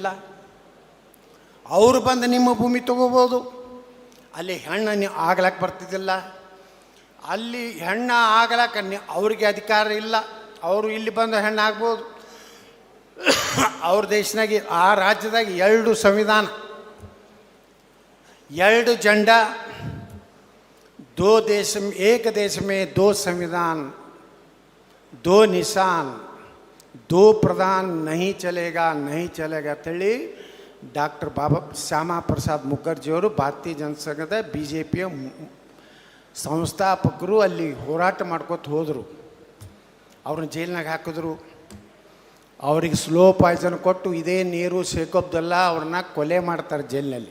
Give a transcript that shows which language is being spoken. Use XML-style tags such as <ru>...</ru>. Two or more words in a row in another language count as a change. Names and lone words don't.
<kn>ಅವರು ಬಂದು ನಿಮ್ಮ ಭೂಮಿ ತೊಗೋಬೋದು. ಅಲ್ಲಿ ಹೆಣ್ಣು ನೀವು ಆಗ್ಲಕ್ಕೆ ಬರ್ತಿದ್ದಿಲ್ಲ. ಅಲ್ಲಿ ಹೆಣ್ಣು ಆಗ್ಲಕ್ಕೆ ಅವ್ರಿಗೆ ಅಧಿಕಾರ ಇಲ್ಲ. ಅವರು ಇಲ್ಲಿ ಬಂದು ಹೆಣ್ಣು ಆಗ್ಬೋದು. ಅವ್ರ ದೇಶನಾಗ, ಆ ರಾಜ್ಯದಾಗ 2 ಸಂವಿಧಾನ,</kn> <hi>2 झंडा, 2 देश, एक देश में 2 संविधान, 2 निशान, 2 प्रधान, नहीं चलेगा</hi> <kn>ಅಂತೇಳಿ ಡಾಕ್ಟರ್ ಶ್ಯಾಮಾ ಪ್ರಸಾದ್ ಮುಖರ್ಜಿಯವರು ಭಾರತೀಯ ಜನಸಂಘದ BJPಯ ಸಂಸ್ಥಾಪಕರು ಅಲ್ಲಿ ಹೋರಾಟ ಮಾಡ್ಕೊತ ಹೋದರು. ಅವ್ರನ್ನ ಜೈಲಿನಾಗ ಹಾಕಿದ್ರು. ಅವ್ರಿಗೆ</kn> <en>slow poison</en> <kn>ಕೊಟ್ಟು ಇದೇ ನೀರು ಶೇಖ್ ಅಬ್ದುಲ್ಲಾ ಅವ್ರನ್ನ ಕೊಲೆ ಮಾಡ್ತಾರೆ ಜೈಲಿನಲ್ಲಿ.</kn>